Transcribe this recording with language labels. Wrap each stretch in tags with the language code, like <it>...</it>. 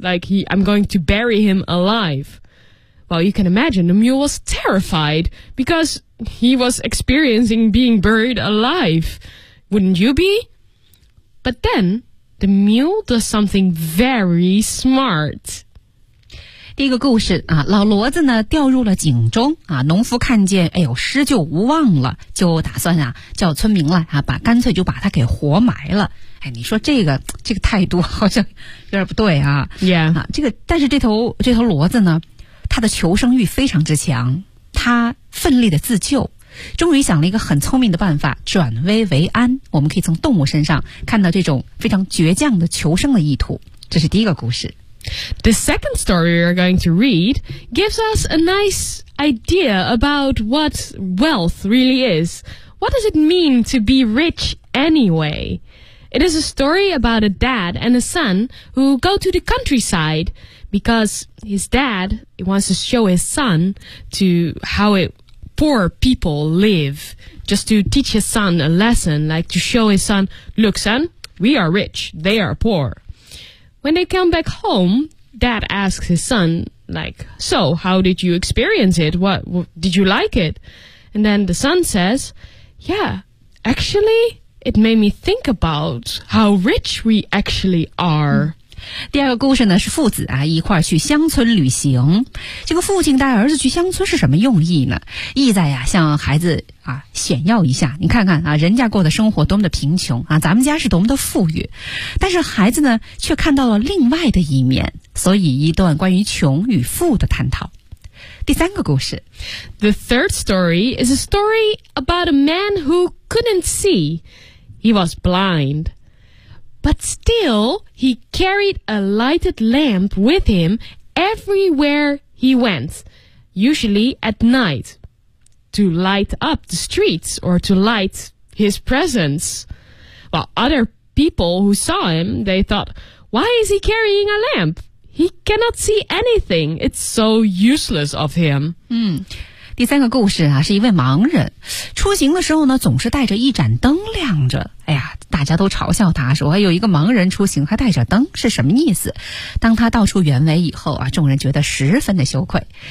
<en>Like, I'm going to bury him alive. Well, you can imagine the mule was terrified because he was experiencing being buried alive. Wouldn't you be? But then, the mule does something very smart.</en> <zh>第一个故事啊，老骡子呢掉入了井中啊，农夫看见，哎呦，施救无望了，就打算啊叫村民来啊，干脆就把它给活埋了。哎，你说这个态度好像有点不对啊。</zh> <en>Yeah.</en> <zh>啊，这个但是这头骡子呢，它的求生欲非常之强，它奋力的自救。终于想了一个很聪明的办法，转危为安。我们可以从动物身上看到这种非常倔强的求生的意图。这是第一个故事。</zh> <en>The second story we are going to read gives us a nice idea about what wealth really is. What does it mean to be rich anyway? It is a story about a dad and a son who go to the countryside because his dad wants to show his son to how poor people live, just to teach his son a lesson, like to show his son, look, son, we are rich, they are poor. When they come back home, Dad asks his son, like, so, how did you experience it? What did you like it? And then the son says, yeah, actually, it made me think about how rich we actually are.</en> <zh>第二个故事呢是父子啊一块去乡村旅行。这个父亲带儿子去乡村是什么用意呢？意在呀向孩子啊炫耀一下，你看看啊人家过的生活多么的贫穷啊，咱们家是多么的富裕。但是孩子呢却看到了另外的一面，所以一段关于穷与富的探讨。第三个故事。</zh> <en>The third story is a story about a man who couldn't see. He was blind. But still, he carried a lighted lamp with him everywhere he went, usually at night, to light up the streets or to light his presence. Well, other people who saw him, they thought, why is he carrying a lamp? He cannot see anything. It's so useless of him. Hmm.</en> <zh>第三个故事啊，是一位盲人，出行的时候呢，总是带着一盏灯亮着。哎呀，大家都嘲笑他说，有一个盲人出行还带着灯，是什么意思？当他道出原委以后啊，众人觉得十分的羞愧。</zh>